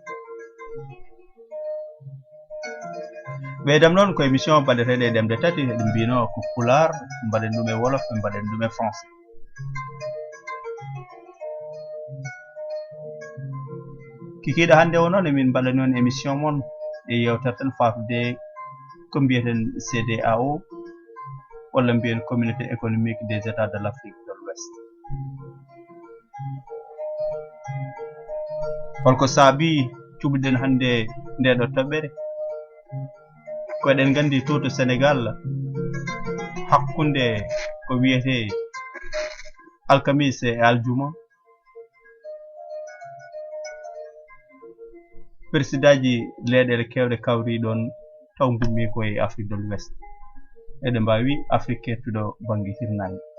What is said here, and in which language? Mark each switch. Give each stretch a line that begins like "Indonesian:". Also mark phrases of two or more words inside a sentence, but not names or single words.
Fula: ɓeydam noon ko émission baɗeteɗe e ɗemɗe tati eɗen mbino ko Pulaar, mbaɗen ɗum e Wolof, mbaɗen ɗum e Français. kikiɗa hande o noon emin mbaɗa noon émission mon e yewtere tan fatude ko mbiyeten CEDEAO walla mbiyen
French: communauté économique des états de l'Afrique de l'Ouest.
Fula: holko saabi cuɓiɗen hande ndeɗo toɓɓere ko eɗen gandi to Sénégal hakkunde ko wiyete alkamise e aljuma presidaji leyɗele kewɗe kawri ɗon taw gummi koye Afrique de l'Ouest eɗen mbawi Afrique kettuɗo banggue hirnange.